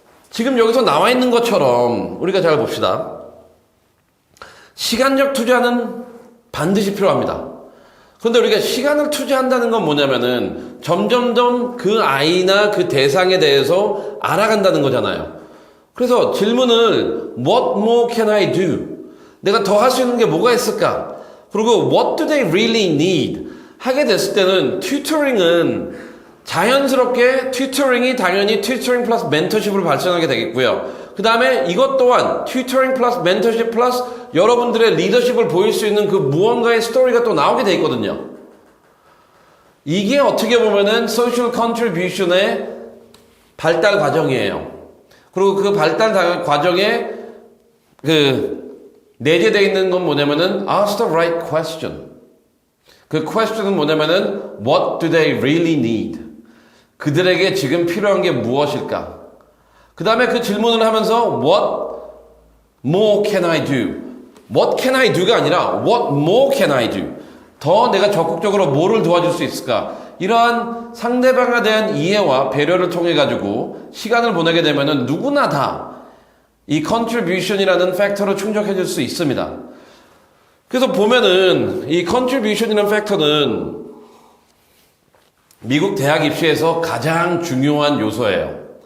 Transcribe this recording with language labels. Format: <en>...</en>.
<ko>지금 여기서 나와 있는 것처럼 우리가 잘 봅시다. 시간적 투자는 반드시 필요합니다. 그런데 우리가 시간을 투자한다는 건 뭐냐면은 점점점 그 아이나 그 대상에 대해서 알아간다는 거잖아요. 그래서 질문을</ko> <en>What more can I do?</en> <ko>내가 더 할 수 있는 게 뭐가 있을까? 그리고</ko> <en>What do they really need?</en> <ko>하게 됐을 때는 튜터링은 자연스럽게 튜터링이 당연히 튜터링 플러스 멘토십으로 발전하게 되겠고요. 그 다음에 이것 또한 튜터링 플러스 멘토십 플러스 여러분들의 리더십을 보일 수 있는 그 무언가의 스토리가 또 나오게 돼 있거든요. 이게 어떻게 보면은 소셜 컨트리뷰션의 발달 과정이에요. 그리고 그 발달 과정에 내재되어 있는 건 뭐냐면은</ko> <en>ask the right question. 그 question은</en> <ko>뭐냐면은</ko> <en>what do they really need?</en> <ko>그들에게 지금 필요한 게 무엇일까? 그 다음에 그 질문을 하면서</ko> <en>what more can I do? What can I do가</en> <ko>아니라</ko> <en>what more can I do?</en> <ko>더 내가 적극적으로 뭐를 도와줄 수 있을까? 이러한 상대방에 대한 이해와 배려를 통해 가지고 시간을 보내게 되면은 누구나 다 이 contribution이라는 팩터로 충족해 줄 수 있습니다. 그래서 보면은 이 contribution이라는 팩터는 미국 대학 입시에서 가장 중요한 요소예요.</ko>